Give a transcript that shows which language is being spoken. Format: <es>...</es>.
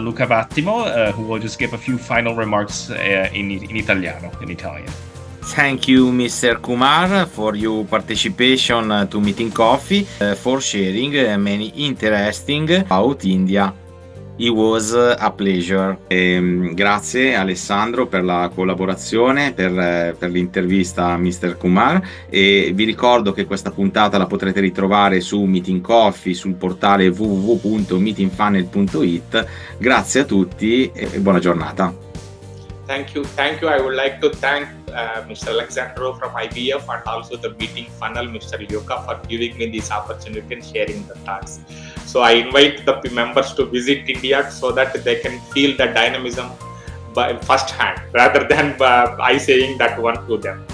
<en>Luca Vattimo, who will just give a few final remarks in Italian. Thank you, Mr. Kumar, for your participation to Meeting Coffee, for sharing many interesting about India. It was a pleasure.</en> <it>Grazie Alessandro per la collaborazione, per l'intervista a Mr. Kumar, e vi ricordo che questa puntata la potrete ritrovare su Meeting Coffee, sul portale www.meetingfunnel.it. Grazie a tutti e buona giornata.</it> <en>Thank you. I would like to thank Mr. Alessandro from IBF and also the Meeting Funnel, Mr. Luca, for giving me this opportunity and sharing the thoughts. So I invite the members to visit India so that they can feel the dynamism by first hand, rather than I saying that one to them.</en>